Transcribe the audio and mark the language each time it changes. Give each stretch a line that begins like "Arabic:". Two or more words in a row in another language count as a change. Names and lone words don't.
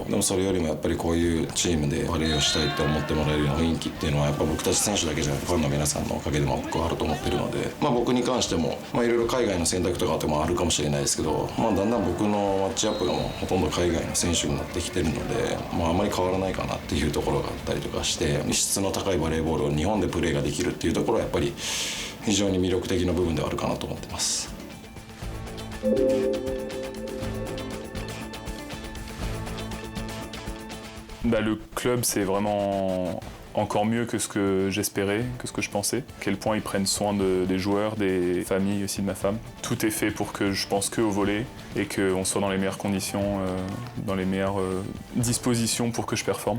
Japanese: でもそれよりもやっぱりこういうチームでバレーをしたいって思ってもらえるような雰囲気っていうのはやっぱ僕たち選手だけじゃなくファンの皆さんのおかげでも僕はあると思ってるので、僕に関してもいろいろ海外の選択とかってもあるかもしれないですけど、だんだん僕のマッチアップがもうほとんど海外の選手になってきてるので、あまり変わらないかなっていうところがあったりとかして、質の高いバレーボールを日本でプレーができるっていうところはやっぱり非常に魅力的な部分ではあるかなと思ってます。
French: Le club, c'est vraiment encore mieux que ce que j'espérais, que ce que je pensais. À quel point ils prennent soin des joueurs, des familles aussi de ma femme. Tout est fait pour que je pense qu'au volley et qu'on soit dans les meilleures conditions, dans les meilleures dispositions pour que je performe.